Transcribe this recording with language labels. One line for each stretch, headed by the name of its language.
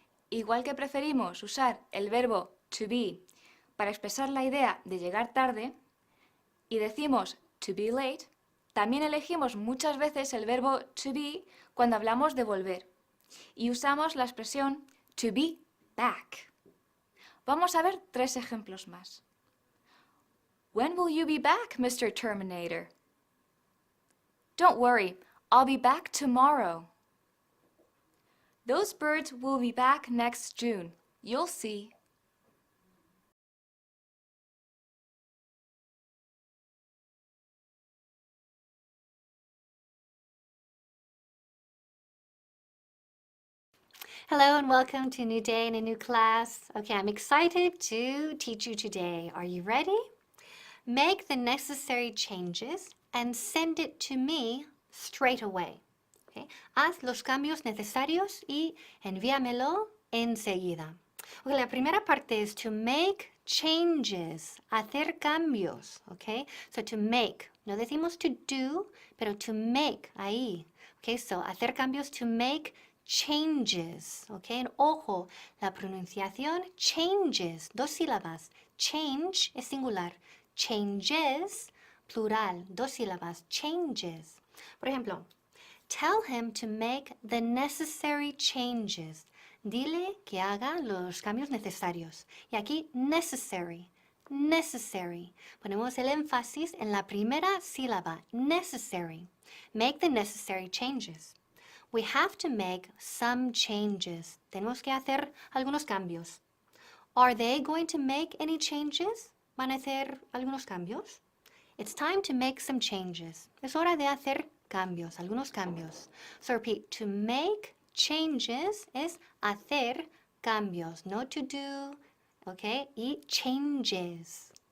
Spanish: Igual que preferimos usar el verbo to be para expresar la idea de llegar tarde y decimos
English: to be late,
Spanish: también elegimos muchas veces el verbo to be cuando hablamos de volver y usamos la expresión
English: to be back.
Spanish: Vamos a ver 3 ejemplos más.
English: When will you be back, Mr. Terminator? Don't worry, I'll be back tomorrow. Those birds will be back next June. You'll see. Hello and welcome to a new day and a new class. Okay, I'm excited to teach you today. Are you ready? Make the necessary changes and send it to me straight away.
Spanish: Okay? Haz los cambios necesarios y envíamelo enseguida. Ok, la primera parte es
English: to make changes,
Spanish: hacer cambios, ok? So to make, no decimos to do, pero to make, ahí. Ok, so hacer cambios,
English: to make changes,
Spanish: ok? Ojo, la pronunciación changes, dos sílabas. Change es singular, changes, plural, dos sílabas, changes. Por ejemplo,
English: tell him to make the necessary changes.
Spanish: Dile que haga los cambios necesarios. Y aquí
English: necessary, necessary.
Spanish: Ponemos el énfasis en la primera sílaba, necessary.
English: Make the necessary changes. We have to make some changes.
Spanish: Tenemos que hacer algunos cambios.
English: Are they going to make any changes?
Spanish: ¿Van a hacer algunos cambios?
English: It's time to make some changes.
Spanish: Es hora de hacer cambios, algunos cambios.
English: So repeat, to make changes
Spanish: es hacer cambios, no
English: to do,
Spanish: ¿ok? Y changes.